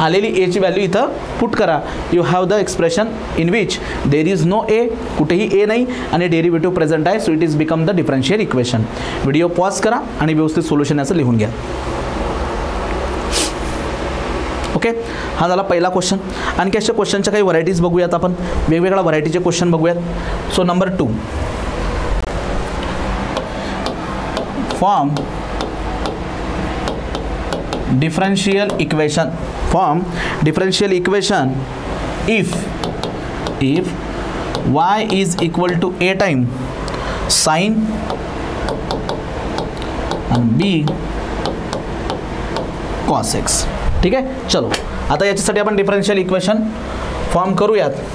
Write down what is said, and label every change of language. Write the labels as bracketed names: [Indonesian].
[Marathi] आलेली a ची value इथं पुट करा. [English] you have the expression in which there is no a, [Marathi] कुठेही a नाही आणि डेरिव्हेटिव्ह प्रेझेंट आहे. [English] So it is become the differential equation. [Marathi] Video pause करा आणि व्यवस्थित सोल्युशन याचं लिहून घ्या. ओके, हा झाला पहिला क्वेश्चन. आणखी अशा क्वेश्चनच्या काही व्हरायटीज बघूयात आपण, वेगवेगळ्या व्हरायटीचे क्वेश्चन बघूयात. [English] So number 2, form differential equation. Form differential equation if y is equal to a time sine and b cos x. [Marathi] ठीक आहे, चलो आता याच्यासाठी आपण डिफरन्शियल इक्वेशन फॉर्म करूयात.